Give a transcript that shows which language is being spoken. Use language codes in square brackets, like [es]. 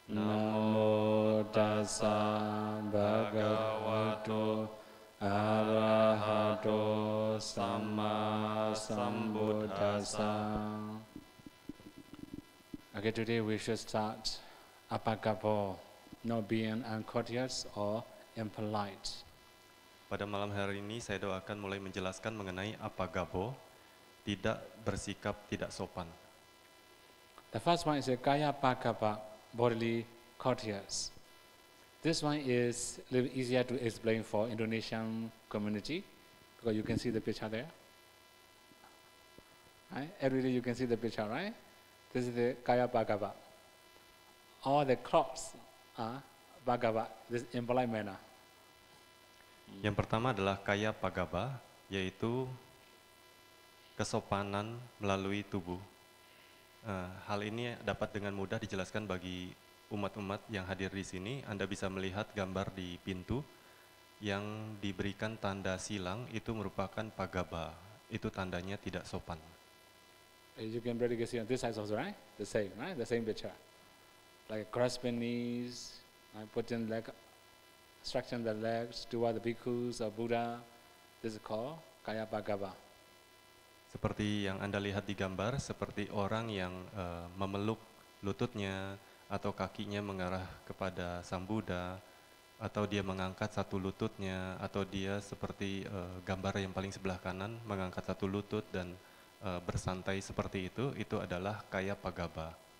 [pi] Namo Tassa Bhagavato Arahato Samma Sambuddhassa. [en] Okay, today we should start apagapo, not being uncourteous or impolite. [id] Pada malam hari ini saya doakan mulai menjelaskan mengenai apagabo, tidak bersikap tidak sopan. [en] The first one is a kaya pagapa, bodily courteous. This one is a little easier to explain for Indonesian community because you can see the picture there. Right? Every day you can see the picture, right? This is the kaya pagapa. All the clothes are pagapa, this impolite manner. [id] Yang pertama adalah kaya pagaba, yaitu kesopanan melalui tubuh. Hal ini dapat dengan mudah dijelaskan bagi umat-umat yang hadir di sini. Anda bisa melihat gambar di pintu yang diberikan tanda silang, itu merupakan pagaba. Itu tandanya tidak sopan. [en] You can really see on this side also, right? The same, right? The same picture. Like grasping knees, putting leg, stretching the legs toward the bhikkhus or Buddha. This is called kaya pagaba. [id] Seperti yang Anda lihat di gambar, seperti orang yang memeluk lututnya atau kakinya mengarah kepada Sang Buddha, atau dia mengangkat satu lututnya, atau dia seperti gambar yang paling sebelah kanan mengangkat satu lutut dan bersantai seperti itu adalah kaya pagaba.